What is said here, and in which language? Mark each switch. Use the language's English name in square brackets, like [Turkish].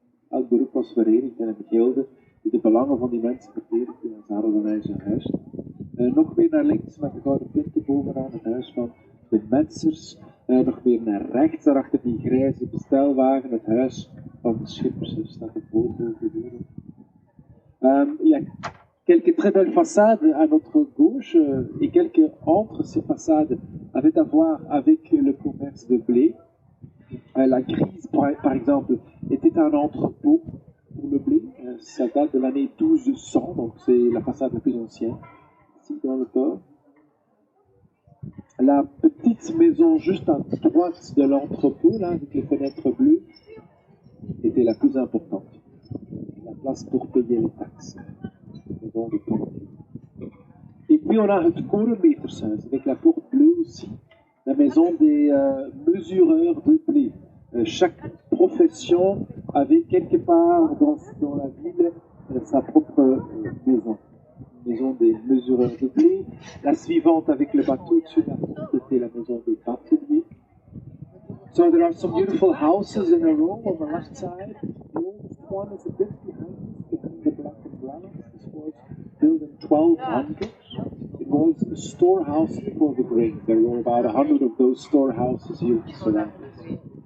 [Dutch] Elk beroep was verenigd in een gilde die de belangen van die mensen verdedigde, en ze hadden dan eigen huis. Nog meer naar links met de gouden punten bovenaan, het huis van de metsers. Nog meer naar rechts, daarachter die grijze bestelwagen, het huis van de schippers. Er staat een foto gebeuren. [French] Il y a quelques très belles façades à notre gauche, et quelques entre ces façades avaient à voir avec le commerce de blé. La grise, par exemple, était un entrepôt pour le blé. Ça date de l'année 1200, donc c'est la façade la plus ancienne, ici dans le port. La petite maison juste à droite de l'entrepôt, là, avec les fenêtres bleues, était la plus importante. La place pour payer les taxes. Et puis on a le korenmetershuis, avec la porte bleue aussi, la maison des mesureurs de blé. Chaque profession avait quelque part dans la ville sa propre maison des mesureurs de blé. La suivante avec le bateau dessus de la porte était la maison des bateliers. [English] So there are some beautiful houses in a row on the left side. The oldest one is a bit behind the black umbrella. This was built in 1200. It was a storehouse for the grain. There were about 100 of those storehouses here surrounding it.